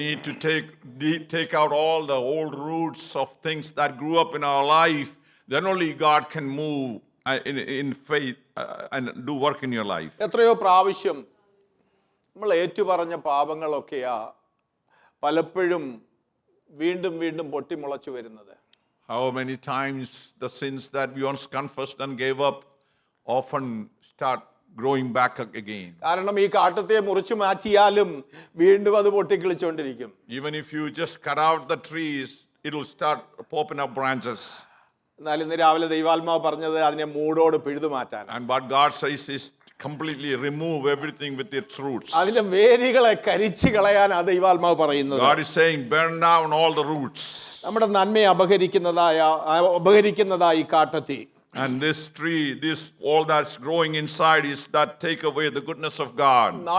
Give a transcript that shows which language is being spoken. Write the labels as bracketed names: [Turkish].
[English] We need to take out all the old roots of things that grew up in our life. Then only God can move in faith and do work in your life. [Malayalam] എത്രയോ പ്രാവശ്യം നമ്മൾ ഏറ്റുപറഞ്ഞ പാപങ്ങളൊക്കെയാ പലപ്പോഴും വീണ്ടും വീണ്ടും പൊട്ടിമുളച്ചു വരുന്നത്. [English] How many times the sins that we once confessed and gave up often start growing back again. [Malayalam] കാരണം ഈ കാട്ടത്തെ മുറിച്ചു മാറ്റിയാലും വീണ്ടും അത് പൊട്ടിക്കിളിച്ചുകൊണ്ടിരിക്കും. [English] Even if you just cut out the trees, it will start popping up branches. [Malayalam] എന്നാൽ ഇന്ന് രാവിലെ ദൈവാത്മാവ് പറഞ്ഞത് അതിനെ മൂടോട് പിഴുതു മാറ്റാൻ. [English] And what God says is completely remove everything with its roots. [Malayalam] അതിന്റെ വേരുകളെ കരിച്ചു കളയാൻ ആ ദൈവാത്മാവ് പറയുന്നത്. [English] God is saying burn down all the roots. [Malayalam] നമ്മുടെ നന്മയെ അപഹരിക്കുന്നതായ ഈ കാട്ടത്തി. [English] And this tree, all that's growing inside is that take away the goodness of God.